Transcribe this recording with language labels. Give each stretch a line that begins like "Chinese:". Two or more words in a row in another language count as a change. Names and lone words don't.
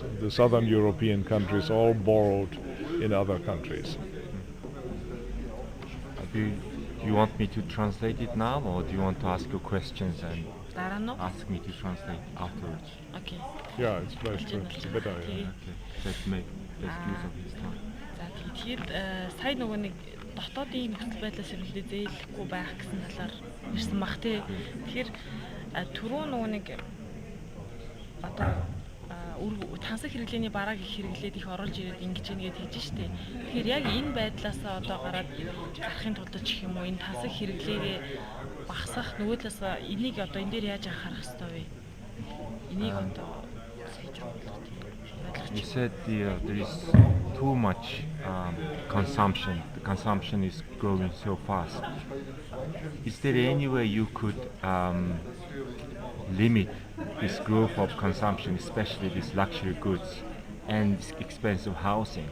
English: The southern European countries all borrowed in other countries. Do you want me to translate it now, or do you want to ask your questions and ask me to translate afterwards? Okay. Yeah, it's better. Okay, let's make best use of this time.
Mongolian: Тэгэхээр сая нөгөө нэг дотоодын нөхцөл байдлаас ерөнхийдөө зээлэхгүй байх гэсэн талаар ирсэн баг тий. Тэгэхээр түрүү нөгөө нэг одоо тансаг хэрэглээний барааг их хэрэглээд их оруулж ирээд ингэж ингээд хийж штэ. Тэгэхээр яг энэ байдлаас одоо гараад гарахын тулд ч юм уу энэ тансаг хэрэглээгээ багасгах нөгөө талаас энийг одоо энэ дээр яаж анхаарах хэрэгтэй вэ? Энийг одоо
English: You said there is too much consumption. The consumption is growing so fast. Is there any way you could limit this growth of consumption, especially these luxury goods and this expensive housing?